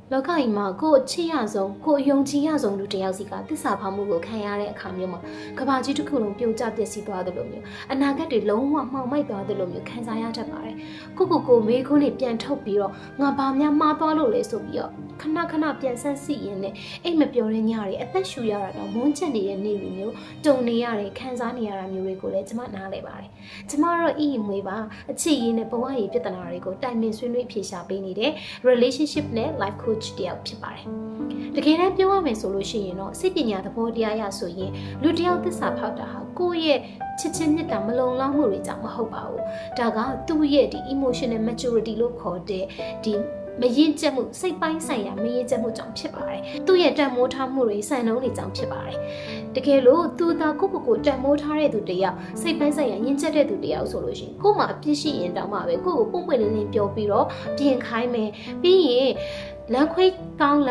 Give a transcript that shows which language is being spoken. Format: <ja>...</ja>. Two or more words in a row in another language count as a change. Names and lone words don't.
<my>လောကကြီးမှာကိုယ်ချစ်ရဆုံးကိုယ်ယုံကြည်ရဆုံးလူတစ်ယောက်စီကသစ္စာဖောက်မှုကိုခံရတဲ့အခါမျိုးမှာကဘာကြီးတစ်ခုလုံးပြုတ်ကျပျက်စီးသွားတယ်လို့မျိုးအနာဂတ်တွေလုံးဝမှောင်မိုက်သွားတယ်လို့မျိုးခံစားရတတ်ပါတယ်ကိုမေးခွန်းတွေပြန်ထုတ်ပြီးတော့ငါဘာများမှားသွားလို့လဲဆိုပြီးတော့ခဏပြန်ဆန်းစစ်ရင်းနဲ့အိမ်မပြောတဲ့ညတွေအသက်ရှူရတာတော့မွန်းကျက်နေတဲ့နေ့တွေမျိုးတုံနေရတယ်ခံစားနေရတာမျိုးတွေကိုလည်းကျမနားလဲပါတယ်ကျမတော့အီမွေပါအခြေ ရင်းနဲ့ဘဝရေးပြဿနာတွေကိုတိုင်ပင်ဆွေးနွေးဖြေရှာပေးနေတဲ့ relationship နဲ့</my> <en>life coach</en> <my>တယောက်ဖြစ်ပါတယ်တကယ်တမ်းပြောရမယ်ဆိုလို့ရှိရင်တော့စိတ်ပညာသဘောတရားရဆိုရင်လူတယောက်သစ္စာဖောက်တာဟာကိုယ့်ရဲ့ချစ်ချင်းမြတ်တာမလုံလောက်မှုတွေကြောင့်မဟုတ်ပါဘူးဒါကသူ့ရဲ့ဒီ</my> <en>emotional maturity</en> <my>လို့ခေါ်တဲ့ဒီမရင်ကျက်မှုစိတ်ပိုင်းဆိုင်ရာမရင်ကျက်မှုကြောင့်ဖြစ် ပါတယ်သူ့ရဲ့တန်မိုးထားမှုတွေစံနှုန်းတွေကြောင့်ဖြစ်ပါတယ်တကယ်လို့သူသာကိုတန်မိုးထားတဲ့သူတယောက်စိတ်ပိုင်းဆိုင်ရာရင်ကျက်တဲ့သူတယောက်ဆိုလို့ရှိရင်ကို့မှာအပြစ်ရှိရင်တောင်မှပဲကို့ကိုပွင့်လင်းပြောပြီးတော့ပြင်ခိုင်းမယ်ပြီးရင်လမ်းခွဲကောင်းလ</my>